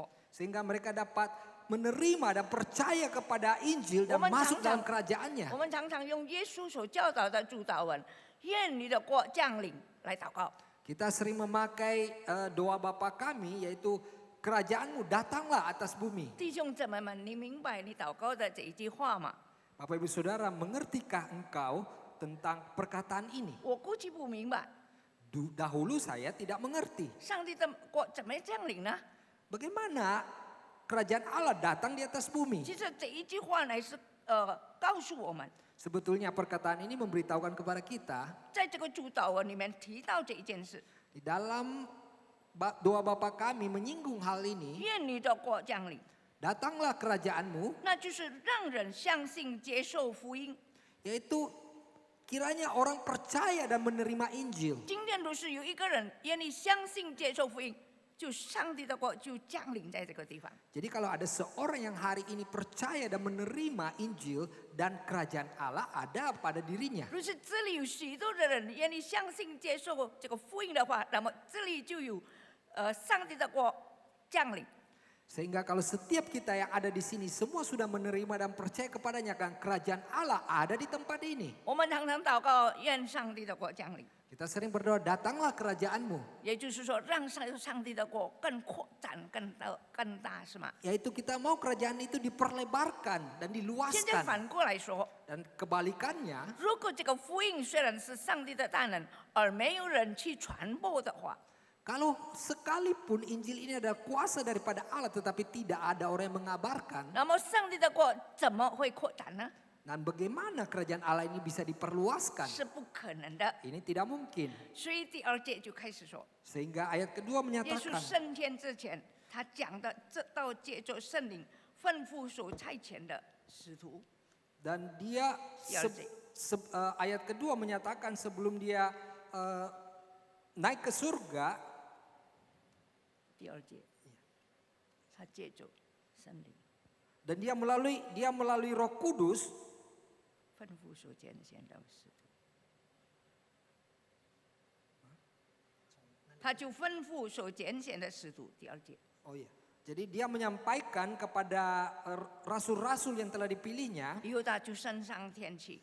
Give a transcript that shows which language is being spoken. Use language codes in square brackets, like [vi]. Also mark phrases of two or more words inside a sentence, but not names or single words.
[id] Sehingga mereka dapat menerima dan percaya kepada Injil dan Woman masuk dalam [zh] 常常- [id] kerajaannya. [zh] 我们常常用耶稣所教导的主祷文，愿你的国降临来祷告。 [id] Kita sering memakai doa Bapa kami, yaitu kerajaanmu datanglah atas bumi. [zh] 弟兄姊妹们，你明白你祷告的这一句话吗？ [id] Bapak Ibu Saudara, mengertikah engkau tentang perkataan ini? [zh] 我估计不明白， [id] Dahulu saya tidak mengerti. [zh] 上帝的国怎么降临呢？ [id] Bagaimana kerajaan Allah datang di atas bumi? [zh] 其实这一句话呢是告诉我们， [id] Sebetulnya perkataan ini memberitahukan kepada kita [zh] 在这个主祷文里面提到这一件事， [id] di dalam doa Bapa kami menyinggung hal ini. [zh] 愿你的国降临， [id] Datanglah kerajaanmu, [zh] 那就是让人相信、接受福音。 [id] yaitu kiranya orang percaya dan menerima Injil. [zh] 今天如是有一个人愿意相信、接受福音，就上帝的国就降临在这个地方。 [id] Jadi kalau ada seorang yang hari ini percaya dan menerima Injil dan kerajaan Allah ada pada dirinya. [zh] 如是这里有许多的人愿意相信、接受这个福音的话，那么这里就有上帝的国降临。 [id] Sehingga kalau setiap kita yang ada di sini semua sudah menerima dan percaya kepadanya, kan kerajaan Allah ada di tempat ini. [zh] 我们常常祷告，愿上帝的国降临， [id] Kita sering berdoa, datanglah kerajaanmu. [zh] 也就是说，让上帝的国更扩展、更大，是吗？ [id] Yaitu kita mau kerajaan itu diperlebarkan dan [zh] 现在 [id] diluaskan. [zh] 反过来说， [id] Dan kebalikannya, [zh] 如果这个福音虽然是上帝的大能，而没有人去传播的话， [id] kalau sekalipun Injil ini adalah kuasa daripada Allah tetapi tidak ada orang yang mengabarkan, [zh] 那么上帝的国怎么会扩展呢？ [id] dan bagaimana kerajaan Allah ini bisa diperluaskan? [zh] 是不可能的。 [id] Ini tidak mungkin. [zh] 所以第二节就开始说， [id] Sehingga ayat kedua [zh] 耶稣 [id] menyatakan, [zh] 升天之前，他讲的这道借着圣灵吩咐所差遣的使徒。 [id] dan dia Dialog. ayat kedua menyatakan sebelum dia naik ke surga, [zh] 第二节，他借着圣灵 [id] dan dia melalui Roh Kudus [zh] 吩咐所拣选的使徒，他就吩咐所拣选的使徒。第二节， [id] Oh iya. Jadi dia menyampaikan kepada rasul-rasul yang telah dipilihnya, [zh] 以后他就升上天去。